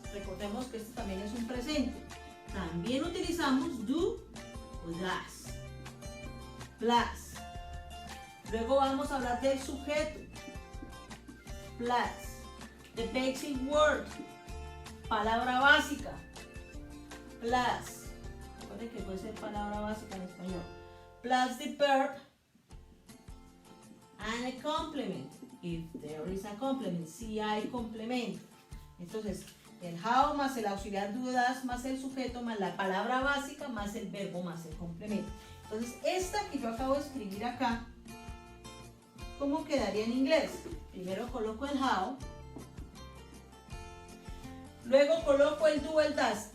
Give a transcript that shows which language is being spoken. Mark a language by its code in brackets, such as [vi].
[es] Recordemos que esto también es un presente. También utilizamos do o does. Plus. Luego vamos a hablar del sujeto. [en] Plus. The basic word. [es] Palabra básica. [en] Plus. [es] Recuerden que puede ser palabra básica en español. [en] Plus the verb and a complement. If there is a complement. [es] Si hay complemento. Entonces, el how más el auxiliar do das más el sujeto más la palabra básica más el verbo más el complemento. Entonces, esta que yo acabo de escribir acá, ¿cómo quedaría en inglés? Primero coloco el how, luego coloco el do o el das.